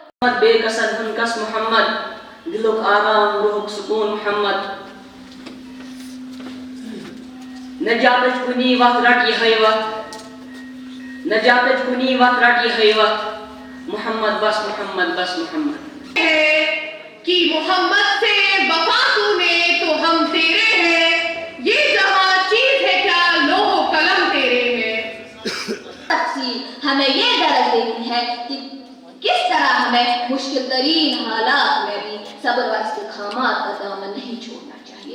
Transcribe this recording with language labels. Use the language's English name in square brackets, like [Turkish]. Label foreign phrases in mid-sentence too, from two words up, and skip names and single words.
[Kashmiri] محمد بے کسد ہنکس محمد دلک آرام روحک سکون محمد نجاتچ کنی وقت رٹ یہ وقت نجاتچ کنی وقت رٹ یہ وقت محمد بس محمد بس محمد [Urdu] کہ محمد سے وفا تو نے تو ہم تیرے ہیں یہ جہاں چیز ہے کیا لوح و قلم تیرے ہیں تفصیل ہمیں یہ درس دیتی ہے کہ کس طرح ہمیں مشکل ترین حالات میں بھی صبر و استقامت کا دامن نہیں چھوڑنا چاہیے.